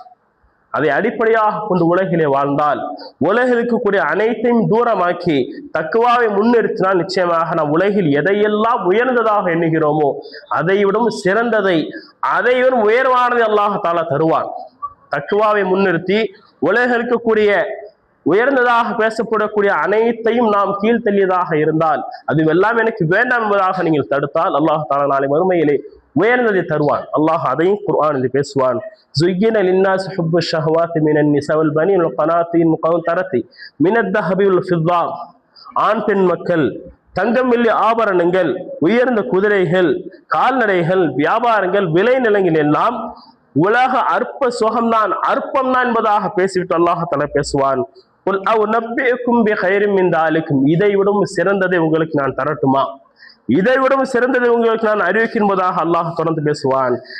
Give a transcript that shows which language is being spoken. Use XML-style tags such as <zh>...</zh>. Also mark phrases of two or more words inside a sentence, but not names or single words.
<ta>அதை அடிப்படையாக கொண்டு உலகிலே வாழ்ந்தால் உலகிற்கு கூடிய அனைத்தையும் தூரமாக்கி தக்குவாவை முன்னிறுத்தினால் நிச்சயமாக நாம் உலகில் எதையெல்லாம் உயர்ந்ததாக எண்ணுகிறோமோ அதைவிடும் சிறந்ததை, அதைவிடும் உயர்வானதை அல்லாஹ் தஆலா தருவான். தக்குவாவை முன்னிறுத்தி உலகிற்கு கூடிய உயர்ந்ததாக பேசப்படக்கூடிய அனைத்தையும் நாம் கீழ்த்தள்ளியதாக இருந்தால் அதுவெல்லாம் எனக்கு வேண்டாம் என்பதாக நீங்கள் தடுத்தால் அல்லாஹ் தஆலா நாளை மறுமையிலே உயர்ந்ததை தருவான். அல்லாஹ் அதையும் குர்ஆனில் பேசுவான்.</ta> <ar>زُيِّنَ لِلنَّاسِ حُبُّ الشَّهَوَاتِ مِنَ النِّسَاءِ وَالْبَنِينَ وَالْقَنَاطِيرِ الْمُقَنطَرَةِ مِنَ الذَّهَبِ وَالْفِضَّةِ,</ar> <ta>ஆண் பெண் மக்கள், தங்கம் வெள்ளி ஆபரணங்கள், உயர்ந்த குதிரைகள், கால்நடைகள், வியாபாரங்கள், விளைநிலங்கள் எல்லாம் உலக அற்ப சுகம்தான், அற்பம்தான் என்பதாக பேசிவிட்டு அல்லாஹ் தஆலா பேசுவான்,</ta> <ar>قل أؤنبئكم بخير من ذلكم,</ar> <ta>இதை விடும் சிறந்ததை உங்களுக்கு நான் தரட்டுமா, இதை விடவும் சிறந்தது உங்களுக்கு நான் அறிவிக்கும் என்பதாக அல்லாஹ் தொடர்ந்து பேசுவான்.</ta>